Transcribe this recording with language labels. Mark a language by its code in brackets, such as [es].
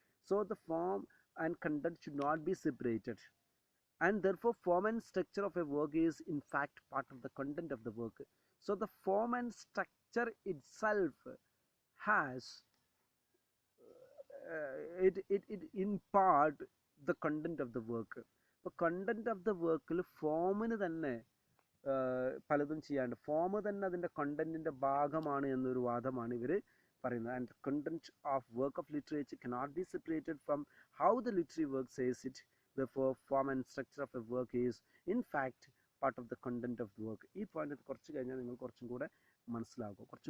[en] So the form and content should not be separated, and therefore form and structure of a work is in fact part of the content of the work. So the form and structure itself has it in part the content of the work. [ml] അപ്പോൾ content of the വർക്കിൽ ഫോമിന് തന്നെ പലതും ചെയ്യാണ്ട്, form തന്നെ അതിൻ്റെ കണ്ടന്റിൻ്റെ ഭാഗമാണ് എന്നൊരു വാദമാണ് ഇവർ പറയുന്നത്. [en] And content of work of literature cannot be separated from how the literary work says it. Therefore form and structure of a work is in fact part of the content of the work. [ml] ഈ point കുറച്ച് കഴിഞ്ഞാൽ നിങ്ങൾ കുറച്ചും കൂടെ മനസ്സിലാകും.